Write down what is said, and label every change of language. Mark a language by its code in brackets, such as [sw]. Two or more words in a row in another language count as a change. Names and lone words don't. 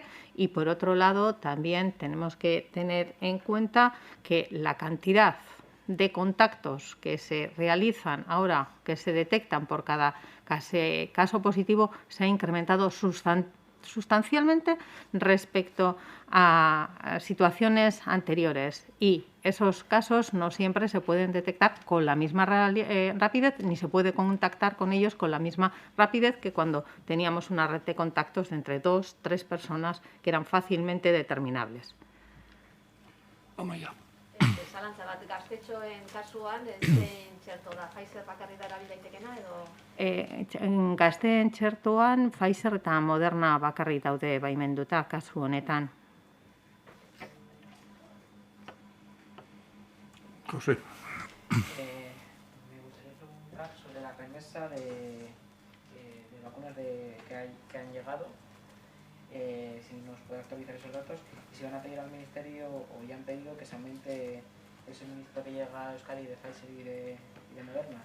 [es] Y por otro lado, también tenemos que tener en cuenta que la cantidad de contactos que se realizan ahora, que se detectan por cada caso positivo, se ha incrementado sustancialmente respecto a situaciones anteriores, y esos casos no siempre se pueden detectar con la misma rapidez, ni se puede contactar con ellos con la misma rapidez que cuando teníamos una red de contactos de entre 2 o 3 personas que eran fácilmente determinables. Amaia. [eu] Zalantza bat, gaztetxoen kasuan, zein txerto da, Pfizer bakarrik da erabil daitekena edo? Gazteen txertoan Pfizer eta Moderna bakarrik daude baimenduta kasu honetan. [es] José. Me gustaría preguntar sobre la remesa de vacunas que han llegado, si nos puede actualizar esos datos, y si van a pedir al Ministerio o ya han pedido que se aumente el suministro que llega a Euskadi de Pfizer y de Moderna.